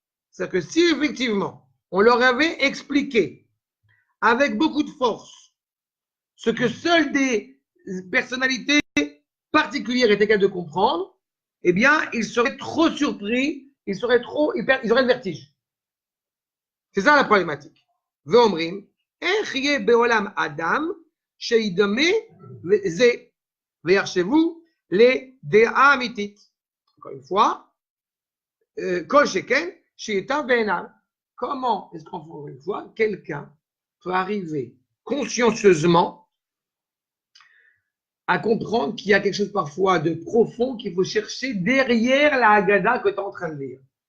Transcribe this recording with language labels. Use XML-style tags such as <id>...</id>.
<fr>C'est-à-dire que si effectivement, on leur avait expliqué avec beaucoup de force ce que seules des personnalités particulières étaient capables de comprendre, eh bien, ils seraient trop surpris, ils auraient le vertige. C'est ça la problématique.</fr> <he>Ve'omrim, איך יהיה בעולם אדם שידמה זה ויחשבו לדעה אמיתית.</he> <fr>Encore une fois,</fr> <he>כל שכן שייטב בעיניו.</he> <fr>Comment est-ce qu'encore une fois, quelqu'un peut arriver consciencieusement à comprendre qu'il y a quelque chose parfois de profond qu'il faut chercher derrière la Haggadah que tu es en train de lire.</fr>